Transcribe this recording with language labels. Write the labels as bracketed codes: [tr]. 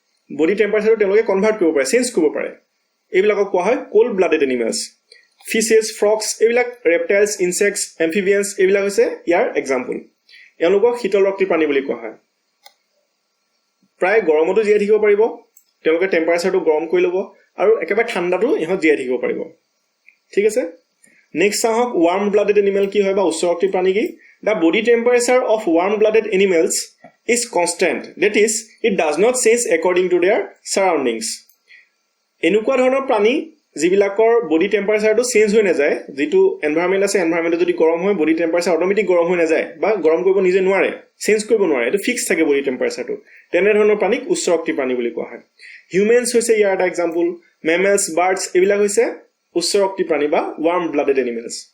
[as] Body টেম্পাৰেচাৰটো তেওঁলোকে convert কৰিব পাৰে চেঞ্জ কৰিব পাৰে এইবিলাকক কোৱা হয় কোল্ড ব্লাডেড এনিমেলছ ফিছেছ ফ্ৰগছ এইবিলাক ৰেপটাইলছ ইনচেক্টছ এম্ফিবিয়ানছ এইবিলাক হৈছে ইয়াৰ এক্সাম্পল এওঁলোকক শীতল ৰক্তি প্ৰাণী বুলি কোৱা হয় প্ৰায় গৰমতো জীয়াই থাকিব পাৰিব তেওঁলোকে টেম্পাৰেচাৰটো গৰম কৰি ল'ব আৰু একেবাৰে ঠাণ্ডাটো ইহঁত জীয়াই থাকিব পাৰিব ঠিক আছে নেক্সট চাওক ৱাৰ্ম ব্লাডেড এনিমেল কি হয় বা উচ্চ ৰক্তি প্ৰাণী কি [en] The body temperature of warm blooded animals is constant, that is, it does not change according to their surroundings. [as] এনেকুৱা ধৰণৰ প্ৰাণী যিবিলাকৰ বডি টেম্পাৰেচাৰটো চেঞ্জ হৈ নাযায়, যিটো এনভাইৰনমেণ্ট আছে এনভাইৰনমেণ্টত যদি গৰম হয় বডি টেম্পাৰেচাৰ অট'মেটিক গৰম হৈ নাযায় বা গৰম কৰিব নিজে নোৱাৰে, চেঞ্জ কৰিব নোৱাৰে, এইটো ফিক্স থাকে বডি টেম্পাৰেচাৰটো, তেনেধৰণৰ প্ৰাণীক উচ্চ ৰক্তি প্ৰাণী বুলি কোৱা হয়। হিউমেন্স হৈছে ইয়াৰ এটা এক্সাম্পল, মেমেলছ, বাৰ্ডছ এইবিলাক হৈছে উচ্চ ৰক্তি প্ৰাণী বা ৱাৰ্ম ব্লাডেড এনিমেলছ।